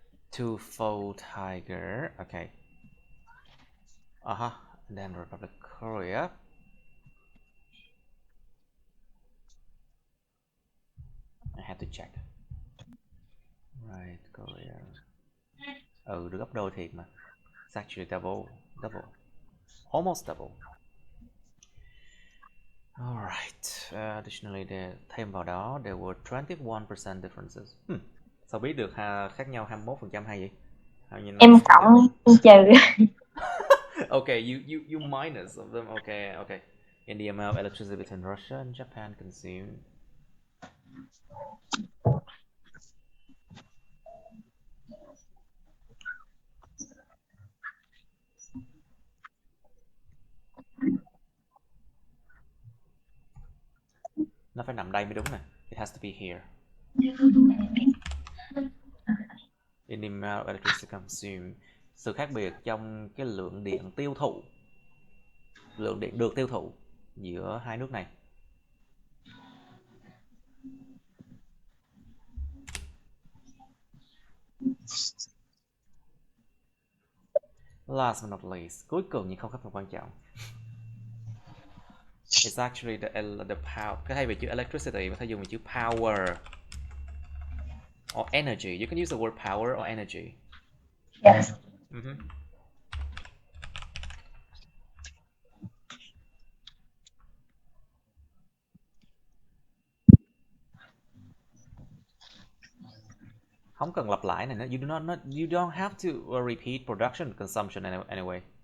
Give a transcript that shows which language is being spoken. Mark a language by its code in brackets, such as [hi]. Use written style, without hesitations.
[en] Two-fold tiger. Okay. And then Republic of Korea. I have to check. [vi] Right, Korea. Được gấp đôi thiệt mà. [en] It's actually double, almost double. Alright, additionally, [vi] thêm vào đó, [en] there were 21% differences. [vi] Sao biết được khác nhau 21% hay vậy? Em cộng, em trừ. [en] Okay, you minus of them. Okay. In the amount of electricity between Russia and Japan consumed. [vi] Nó phải nằm đây mới đúng nè. [en] It has to be here. In the amount of electricity consumed. [vi] Sự khác biệt trong cái lượng điện tiêu thụ, lượng điện được tiêu thụ giữa hai nước này. [en] Last but not least, [vi] cuối cùng nhưng không phần quan trọng. [en] It's actually the power. [vi] Cái thay vì chữ electricity mà thay dùng chữ power or energy. [en] You can use the word power or energy. Yes. [vi] Không cần lặp lại này nữa. [en] You don't have to repeat production consumption anyway.